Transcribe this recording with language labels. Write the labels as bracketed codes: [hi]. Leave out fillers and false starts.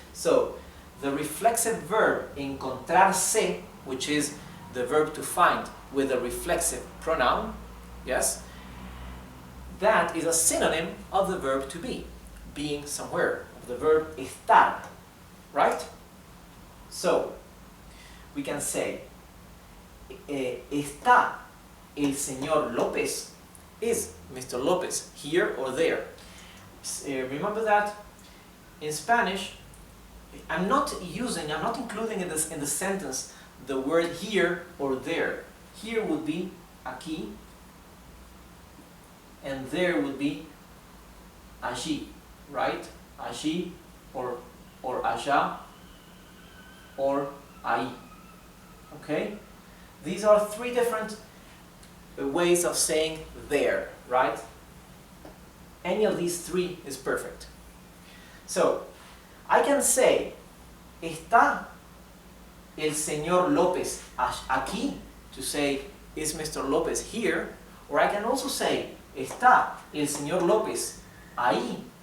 [en] So, the reflexive verb encontrarse, which is the verb to find with a reflexive pronoun, yes? That is a synonym of the verb to be, being somewhere, of the verb estar, right? So, we can say, [es] ¿está el señor López? [en] Is Mr. López here or there? Remember that in Spanish, I'm not including in the sentence the word here or there. Here would be aquí, and there would be allí, right? [es] Allí or allá or ahí. [en] Okay? These are three different ways of saying there, right? Any of these three is perfect. So, I can say, [es] ¿está el señor López aquí? [en] To say, is Mr. López here? Or I can also say, [es] ¿está el señor López ahí?